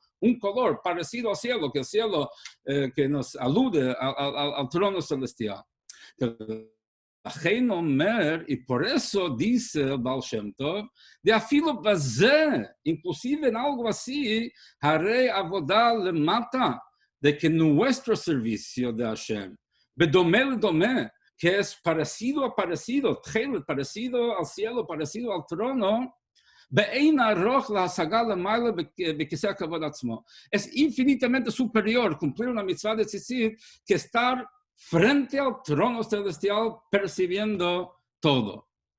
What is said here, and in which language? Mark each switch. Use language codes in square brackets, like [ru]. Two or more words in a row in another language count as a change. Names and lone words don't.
[es] Un color parecido al cielo, que el cielo que nos alude al trono celestial. Y por eso dice el Baal Shem Tov, de [he] אפילו בזה, [es] inclusive en algo así, [he] הרי עבודה למטה, [es] de que nuestro servicio de Hashem, bedomé, que es parecido a parecido, parecido al cielo, parecido al trono, es infinitamente superior cumplir una mitzvah de tzitzit que estar frente al trono celestial percibiendo todo.